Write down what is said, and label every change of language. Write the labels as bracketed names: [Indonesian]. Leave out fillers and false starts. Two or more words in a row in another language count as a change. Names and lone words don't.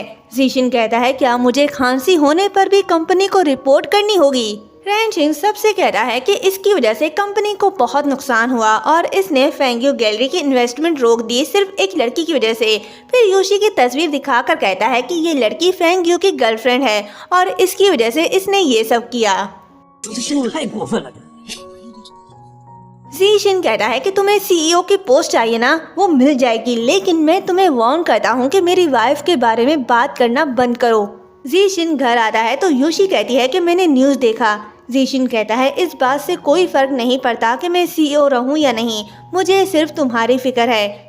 [Hindi] ज़ीशिन कहता है क्या मुझे खांसी होने पर भी कंपनी को रिपोर्ट करनी होगी? रैंशिंग सबसे कहता है कि इसकी वजह से कंपनी को बहुत नुकसान हुआ और इसने फेंग्यू गैलरी की इन्वेस्टमेंट रोक दी सिर्फ एक लड़की की वजह से। फिर यूशी की तस्वीर दिखाकर कहता है कि ये लड़की फेंग्यू की गर्लफ्रेंड है और इसकी वजह से इसने ये सब किया। [Chinese] 这真是太过分了！ [Hindi] ज़ीशिन कहता है कि तुम्हें सीईओ की पोस्ट चाहिए ना, वो मिल जाएगी, लेकिन मैं तुम्हें वार्न करता हूँ कि मेरी वाइफ के बारे में बात करना बंद करो। ज़ीशिन घर आता है तो यूशी कहती है कि मैंने न्यूज़ देखा। ज़ीशिन कहता है इस बात से कोई फ़र्क नहीं पड़ता कि मैं सीईओ रहूँ या नहीं, मुझे सिर्फ तुम्हारी फिक्र है।